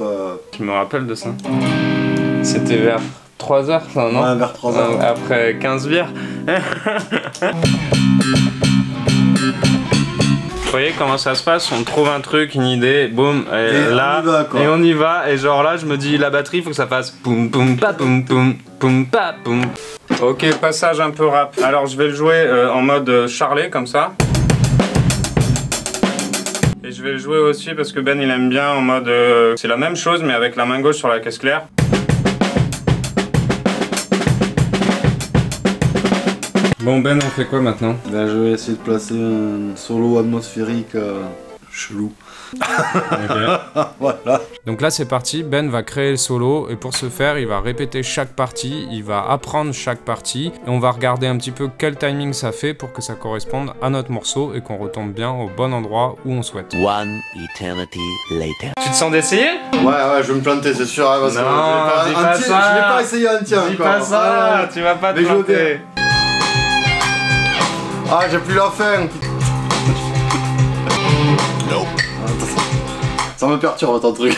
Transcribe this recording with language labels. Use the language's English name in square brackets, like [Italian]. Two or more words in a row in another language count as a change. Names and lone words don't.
[French] Je me rappelle de ça. C'était vers 3 h, ça, non? Ouais, vers 3 h. Après 15 bières. Vous voyez comment ça se passe, on trouve un truc, une idée, boum, et là, on y va, et genre là je me dis la batterie faut que ça fasse poum poum pa poum poum poum pa poum. Ok, passage un peu rap. Alors je vais le jouer en mode charlet comme ça. Et je vais le jouer aussi parce que Ben il aime bien en mode... c'est la même chose mais avec la main gauche sur la caisse claire. Bon Ben, on fait quoi maintenant? Ben, je vais essayer de placer un solo atmosphérique chelou. Okay. Voilà. Donc là c'est parti, Ben va créer le solo et pour ce faire il va répéter chaque partie, il va apprendre chaque partie et on va regarder un petit peu quel timing ça fait pour que ça corresponde à notre morceau et qu'on retombe bien au bon endroit où on souhaite. [English] One eternity later. [French] Tu te sens d'essayer? Ouais, je vais me planter, c'est sûr. Hein, parce non, que dis pas ça. Je vais pas essayer un tien. Dis pas ça, tu vas pas te planter. Ah, j'ai plus la faim. Ça me perturbe ton truc.